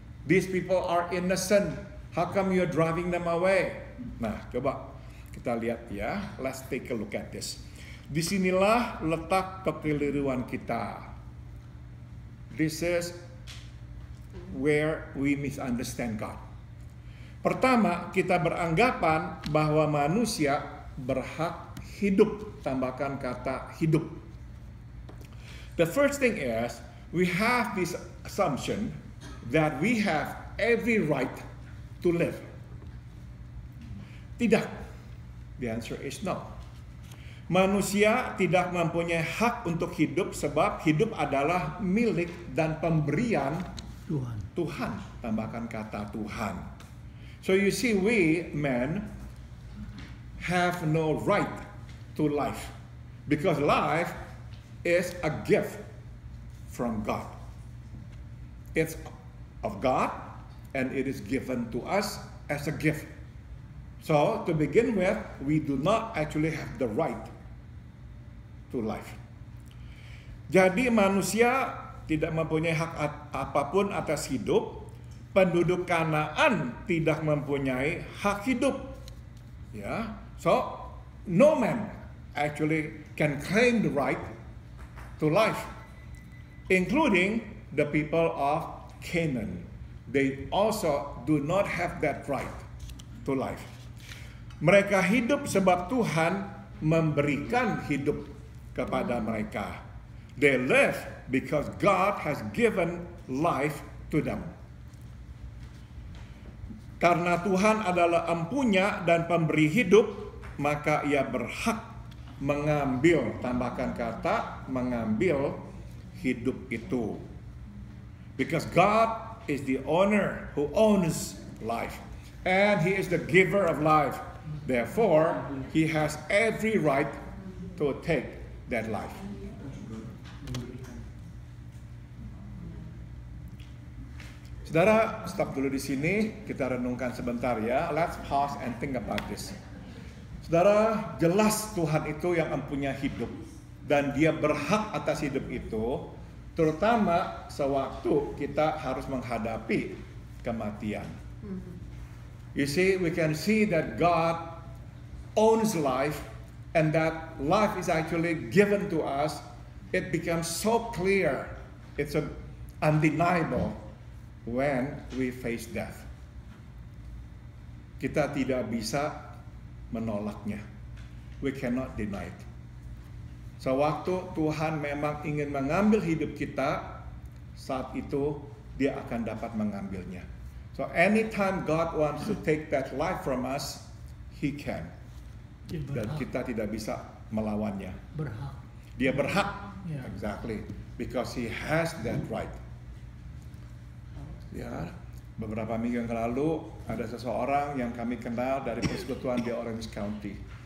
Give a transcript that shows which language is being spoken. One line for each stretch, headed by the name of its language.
English: These people are innocent. How come you're driving them away?
Indonesian: Nah, coba kita lihat ya.
English: Let's take a look at this.
Indonesian: Disinilah letak kekeliruan kita.
English: This is where we misunderstand God.
Indonesian: Pertama, kita beranggapan bahwa manusia berhak hidup, tambahkan kata hidup.
English: The first thing is, we have this assumption that we have every right to live.
Indonesian: Tidak.
English: The answer is no.
Indonesian: Manusia tidak mempunyai hak untuk hidup sebab hidup adalah milik dan pemberian Tuhan. Tambahkan kata Tuhan.
English: So you see, we men have no right to life because life is a gift from God. It's of God and it is given to us as a gift. So to begin with, we do not actually have the right to life.
Indonesian: Jadi manusia tidak mempunyai hak apapun atas hidup. Penduduk Kanaan tidak mempunyai hak hidup.
English: Ya, so no man actually can claim the right to life, including the people of Canaan. They also do not have that right to life.
Indonesian: Mereka hidup sebab Tuhan memberikan hidup kepada mereka.
English: They live because God has given life to them.
Indonesian: Karena Tuhan adalah empunya dan pemberi hidup, maka Ia berhak mengambil, tambahkan kata, mengambil hidup itu.
English: Because God is the owner who owns life. And He is the giver of life. Therefore, He has every right to take that life.
Indonesian: Saudara, stop dulu di sini, kita renungkan sebentar ya.
English: Let's pause and think about this.
Indonesian: Saudara, jelas Tuhan itu yang mempunyai hidup dan Dia berhak atas hidup itu, terutama sewaktu kita harus menghadapi kematian.
English: You see, we can see that God owns life and that life is actually given to us. It becomes so clear, it's undeniable when we face death.
Indonesian: Kita tidak bisa menolaknya.
English: We cannot deny it.
Indonesian: Sewaktu Tuhan memang ingin mengambil hidup kita, saat itu Dia akan dapat mengambilnya.
English: So anytime God wants to take that life from us, He can.
Indonesian: Dan kita tidak bisa melawannya. Berhak. Dia berhak.
English: Yeah. Exactly. Because He has that right.
Indonesian: Ya, beberapa minggu yang lalu ada seseorang yang kami kenal dari persekutuan di Orange County.